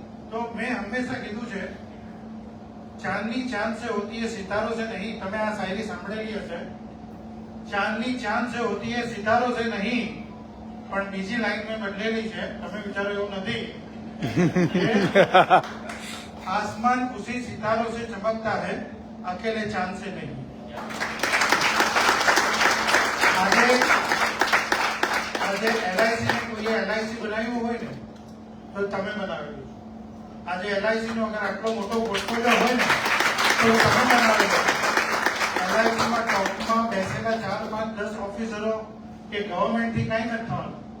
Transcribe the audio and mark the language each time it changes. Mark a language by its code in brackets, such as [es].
[gu] તો મેં હંમેશા કીધું છે, [hi] ચાંદની ચાંદ સે હોતી है सितारों से नहीं. [gu] તમે આ શાયરી સાંભળેલી હશે, [hi] ચાંદની ચાંદ સે હોતી है सितारों से नहीं. [gu] પણ બીજી લાઈન મેં બદલેલી છે, તમે વિચારો એવું નથી. [hi] आसमान उसी सितारों से चमकता है, अकेले चांद से नहीं. [gu] આજે LIC ને કોઈ LIC બનાવ્યું હોય ને તો તમે બનાવેલું. આજે LIC નો અગર આટલો મોટો પોર્ટફોલિયો હોય ને તો તમે બનાવેલો. LIC માં ટોપમાં બેસેલા 4, 5, 10 ઓફિસરો કે ગવર્મેન્ટ થી કઈ નથી થવાનું.